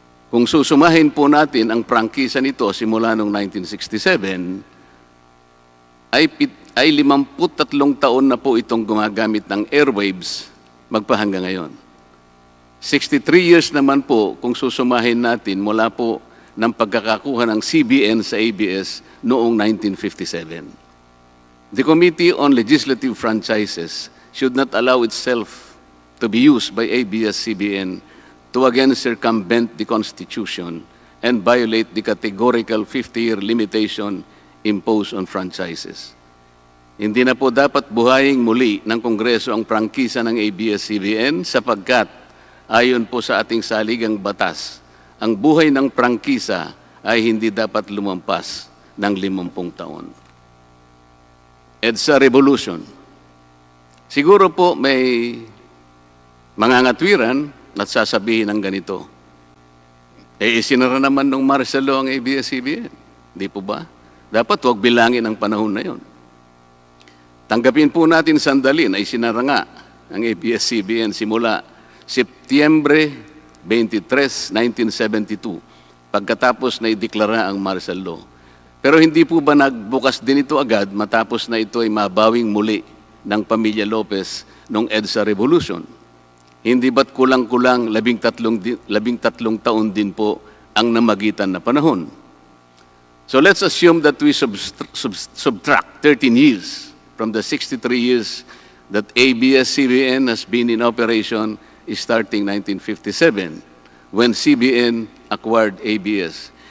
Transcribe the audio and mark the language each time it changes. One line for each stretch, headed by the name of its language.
Filipino: Kung susumahin po natin ang prangkisa nito simula noong 1967, ay 53 taon na po itong gumagamit ng airwaves magpahanggang ngayon. 63 years naman po kung susumahin natin mula po ng pagkakakuha ng CBN sa ABS noong 1957.
English: The Committee on Legislative Franchises should not allow itself to be used by ABS-CBN to again circumvent the Constitution and violate the categorical 50-year limitation imposed on franchises.
Filipino: Hindi na po dapat buhayin muli ng Kongreso ang prangkisa ng ABS-CBN sapagkat ayon po sa ating saligang batas, ang buhay ng prangkisa ay hindi dapat lumampas ng 50 taon. EDSA Revolution. Siguro po may mangangatwiran at sasabihin ng ganito, isinara naman ng Marcelo ang ABS-CBN. Di po ba? Dapat huwag bilangin ang panahon na yon. Tanggapin po natin sandali na isinara nga ang ABS-CBN simula Setyembre 23, 1972, pagkatapos na ideklara ang martial law. Pero hindi po ba nagbukas din ito agad matapos na ito ay mabawing muli ng pamilya Lopez noong EDSA Revolution? Hindi ba't kulang-kulang 13 taon din po ang namagitan na panahon?
English: So let's assume that we subtract 13 years from the 63 years that ABS-CBN has been in operation starting 1957 when CBN acquired ABS.